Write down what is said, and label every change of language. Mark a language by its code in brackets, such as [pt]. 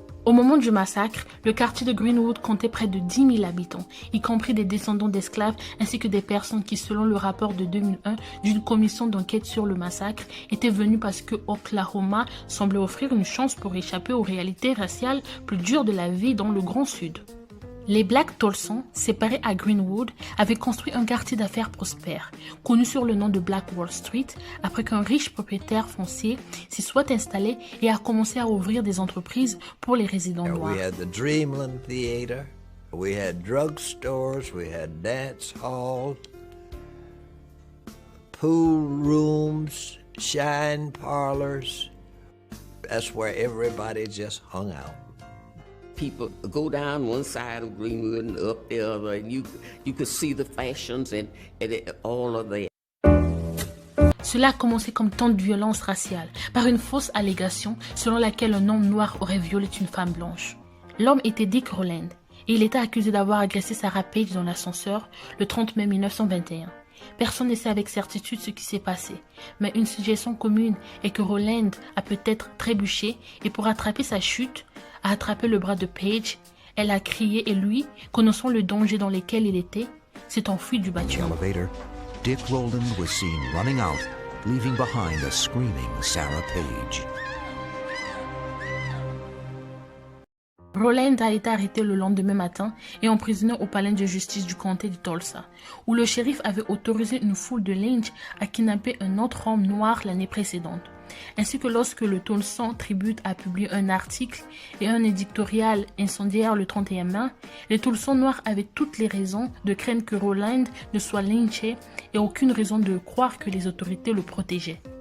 [fr] Au moment du massacre, le quartier de Greenwood comptait près de 10 000 habitants, y compris des descendants d'esclaves ainsi que des personnes qui, selon le rapport de 2001 d'une commission d'enquête sur le massacre, étaient venues parce que Oklahoma semblait offrir une chance pour échapper aux réalités raciales plus dures de la vie dans le Grand Sud. Les Black Tulsans, séparés à Greenwood, avaient construit un quartier d'affaires prospère, connu sur le nom de Black Wall Street, après qu'un riche propriétaire foncier s'y soit installé et a commencé à ouvrir des entreprises pour les résidents noirs. [en] We had the Dreamland Theater, we had drugstores, we had dance halls, pool rooms, shine parlors. That's where everybody just hung out. People go down one side of Greenwood and up the other, and you could see the fashions and all of that. [fr] Cela a commencé comme tant de violence raciale, par une fausse allégation selon laquelle un homme noir aurait violé une femme blanche. L'homme était Dick Rowland, et il était accusé d'avoir agressé Sarah Page dans l'ascenseur le 30 mai 1921. Personne ne sait avec certitude ce qui s'est passé, mais une suggestion commune est que Rowland a peut-être trébuché et pour attraper sa chute, a attrapé le bras de Page, elle a crié et lui, connaissant le danger dans lequel il était, s'est enfui du bâtiment. [en] Elevator, Dick Rowland was seen running out, leaving behind a screaming Sarah Page. [fr] Rowland a été arrêté le lendemain matin et emprisonné au palais de justice du comté de Tulsa, où le shérif avait autorisé une foule de lynch à kidnapper un autre homme noir l'année précédente. Ainsi que lorsque le Tulsa Tribune a publié un article et un éditorial incendiaire le 31 mai, les Tulsans noirs avaient toutes les raisons de craindre que Rowland ne soit lynché et aucune raison de croire que les autorités le protégeaient.